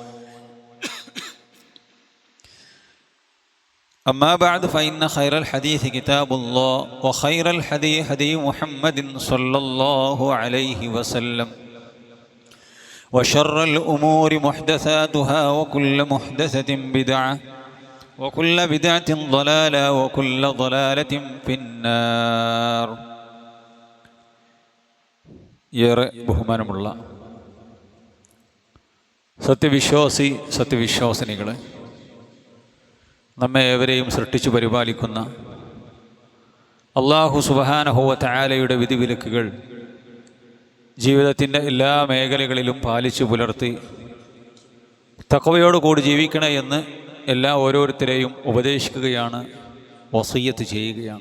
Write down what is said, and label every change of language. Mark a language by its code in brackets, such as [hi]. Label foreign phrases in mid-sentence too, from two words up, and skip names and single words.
[ar] أما بعد فإن خير الحديث كتاب الله وخير الهدي هدي محمد صلى الله عليه وسلم وشر الأمور محدثاتها وكل محدثة بدعة وكل بدعة ضلالة وكل ضلالة في النار. [ml] ഏറെ ബഹുമാനമുള്ള സത്യവിശ്വാസിനികളെ, നമ്മെ ഏവരെയും സൃഷ്ടിച്ചു പരിപാലിക്കുന്ന [ar] الله سبحانه و [ml] തആലയുടെ വിധിവിലക്കുകൾ ജീവിതത്തിൻ്റെ എല്ലാ മേഖലകളിലും പാലിച്ചു പുലർത്തി തഖ്വയോടുകൂടി ജീവിക്കണേ എന്ന് ഓരോരുത്തരെയും ഉപദേശിക്കുകയാണ്, വസിയ്യത്ത് ചെയ്യുകയാണ്.